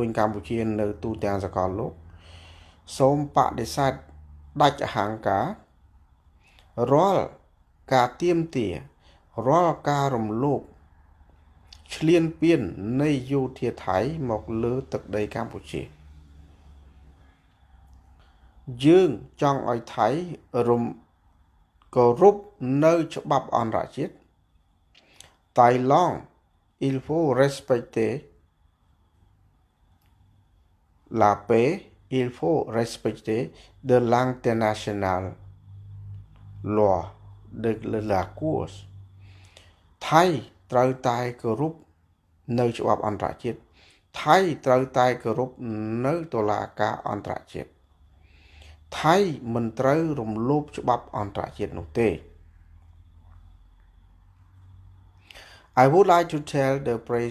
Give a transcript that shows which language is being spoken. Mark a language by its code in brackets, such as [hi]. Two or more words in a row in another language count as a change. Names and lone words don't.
[km] កម្ពុជានៅទូទាំងសកលលោកសូមបដិសេធដាច់អហង្ការរាល់ការទាមទាររាល់ការរំលោភឈ្លានពាននៃយោធាថៃមកលើទឹកដីកម្ពុជាយើងចង់ឲ្យថៃគោរពនៅច្បាប់អន្តរជាតិ [fr] Thaïlande il faut respecter la paix il faut respecter de l'international law de la course [km] ថៃត្រូវតែគោរពនៅច្បាប់អន្តរជាតិថៃត្រូវតែគោរពនៅតុលាការអន្តរជាតិថៃមិនត្រូវរំលោភច្បាប់អន្តរជាតិនោះទេ [en] I would like to tell the